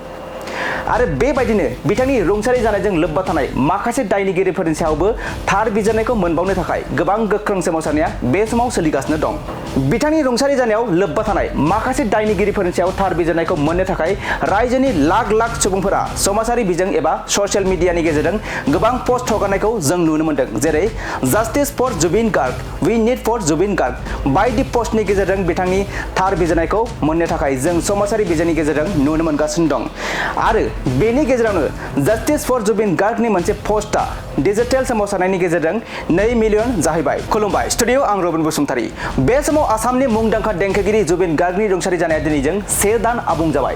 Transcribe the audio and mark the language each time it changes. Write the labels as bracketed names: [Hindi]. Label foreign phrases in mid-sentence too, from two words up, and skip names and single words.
[Bodo] आरो बेबायदिनो बिथांनि रुंसारि जानायजों लोब्बा थानाय माखासे दायनिगिरिफोरनि सायावबो थार बिजिरनायखौ मोनबावनो थाखाय गोबां गोख्रों सोमावसारनाया बे समाव सोलिगासिनो दं। बिथांनि रुंसारि जानायाव लोब्बा थानाय माखासे दायनिगिरिफोरनि सायाव थार बिजिरनायखौ मोननो थाखाय रायजोनि लाख लाख सुबुंफोरा समाजारि बिजों एबा ससियेल मिडियानि गेजेरजों गोबां पस्ट हगारनायखौ जों नुनो मोन्दों, जेरै [English] Justice for Zubeen Garg, We need for Zubeen Garg [Bodo] बायदि पस्टनि गेजेरजों बिथांनि थार बिजिरनायखौ मोननो थाखाय जों समाजारि बिजोंनि गेजेरजों नुनो मोनगासिनो दं आरो बेनि गेजेरावनो [English] Justice for Zubeen Garg-ni [Bodo] मोनसे पस्टआ डिजिटेल सोमावसारनायनि गेजेरजों 2 मिलियन जाहैबाय। खुलुमबाय स्टुडियो आं रबिन बसुमतारी बे समाव आसामनि मुंदांखा देंखोगिरि जुबिन गार्गनि रुंसारि जानाया दिनैजों 1 दान आबुं जाबाय।